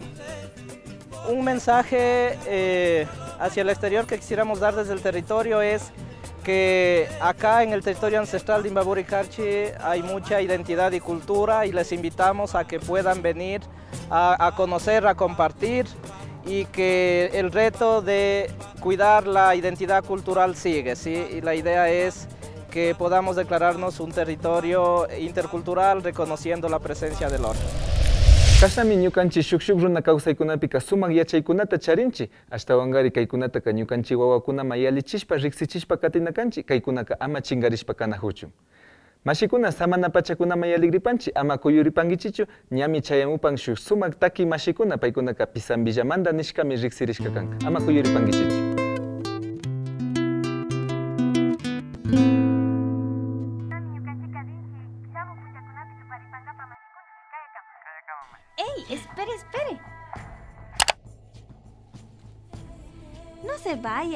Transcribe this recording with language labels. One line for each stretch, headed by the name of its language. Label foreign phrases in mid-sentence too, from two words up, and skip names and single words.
Spanish: Un mensaje hacia el exterior que quisiéramos dar desde el territorio es que acá en el territorio ancestral de Imbabura y Carchi hay mucha identidad y cultura y les invitamos a que puedan venir a conocer, a compartir y que el reto de cuidar la identidad cultural sigue, ¿sí? Y la idea es que podamos declararnos un territorio intercultural reconociendo la presencia del otro.
Quechua: Kashami ñukanchi shukshuk runa kawsaykunapika sumak yachaykunata charinchi ashtawanqari kaykunataqa ñukanchi wawakuna mayalichishpa riqsichishpa katinakanchi kaykunaqa ama chingarishpa kanahuchun. Mashikuna samana pachakuna mayaligripanchi ama kuyuripankichichu ñami chayamupan shuk sumak taki mashikuna paykunaqa pisan villamanda nishkami riqsirishka kanka ama kuyuripankichichu.
Spanish: ¡Ey! ¡Espere, espere! No se vaya.